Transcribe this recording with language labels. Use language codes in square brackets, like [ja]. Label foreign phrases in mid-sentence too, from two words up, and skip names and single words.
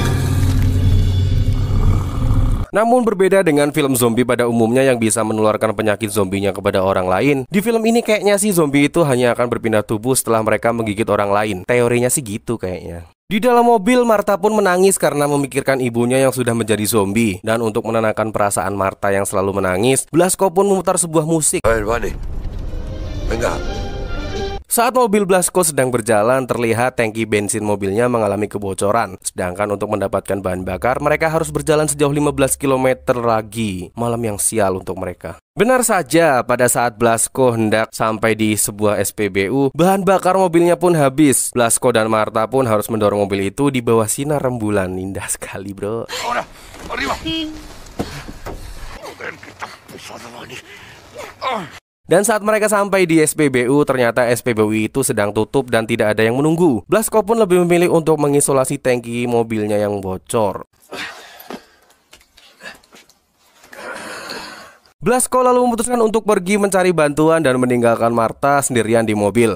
[id] Namun berbeda dengan film zombie pada umumnya yang bisa menularkan penyakit zombinya kepada orang lain, di film ini kayaknya sih zombie itu hanya akan berpindah tubuh setelah mereka menggigit orang lain. Teorinya sih gitu kayaknya. Di dalam mobil, Marta pun menangis karena memikirkan ibunya yang sudah menjadi zombie. Dan untuk menenangkan perasaan Marta yang selalu menangis, Blasco pun memutar sebuah musik. [es] A ver, vale. Venga. [id] Saat mobil Blasco sedang berjalan, terlihat tangki bensin mobilnya mengalami kebocoran. Sedangkan untuk mendapatkan bahan bakar, mereka harus berjalan sejauh 15 km lagi. Malam yang sial untuk mereka. Benar saja, pada saat Blasco hendak sampai di sebuah SPBU, bahan bakar mobilnya pun habis. Blasco dan Marta pun harus mendorong mobil itu di bawah sinar rembulan. Indah sekali, bro. [es] Ahora, arriba. Joder, que tan pesado, Dani. [id] Dan saat mereka sampai di SPBU, ternyata SPBU itu sedang tutup dan tidak ada yang menunggu. Blasco pun lebih memilih untuk mengisolasi tangki mobilnya yang bocor. Blasco lalu memutuskan untuk pergi mencari bantuan dan meninggalkan Martha sendirian di mobil.